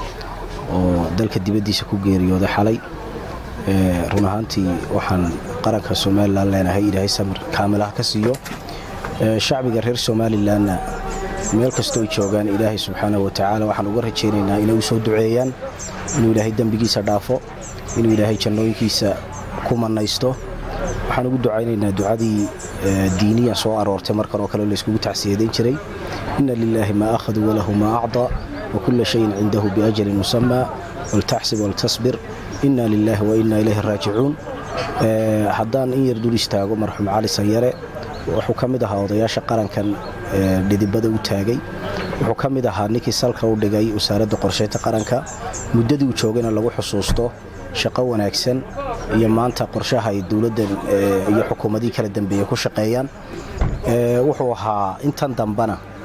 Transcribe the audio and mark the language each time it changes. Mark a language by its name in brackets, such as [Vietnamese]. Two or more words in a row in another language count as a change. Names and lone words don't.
[Somali] oo dalka dibadiisa ku geeriyooday xalay run ahaantii waxaan qaranka Soomaaliland leenahay Ilaahay samir kaamil ah ka siiyo shacbiga reer Soomaaliland meel kasta oo joogan Ilaahay [Arabic] سبحانه وتعالى [Somali] waxaan uga rajaynaynaa inay u soo duceeyaan inuu Ilaahay dambigiisa dhaafo inuu Ilaahay jannooyinkiisa ku manaysto waxaan ugu ducaynaynaa ducadii diiniya soo aroortay markan oo kale la isku tacsiyeeyn jiray [Arabic] إن لله ما أخذ وله ما أعطى وكل شيء عنده بأجل مسمى وال تحسب وال تصبر إنا لله وإنا إليه راجعون [Somali] haddaan in yar dul istaago marxuum Cali Sayare wuxuu kamid ahaa odayaasha qarankan dhidibada u taagay wuxuu kamid ahaa ninkii salka u dhigay wasaaradda qorsheynta qaranka muddadii uu joogayna lagu xusuusto shaqo wanaagsan iyo maanta qorshaha ay dawladda iyo xukuumadii kala dambeeyay ku shaqeeyaan wuxuu ahaa intan dambana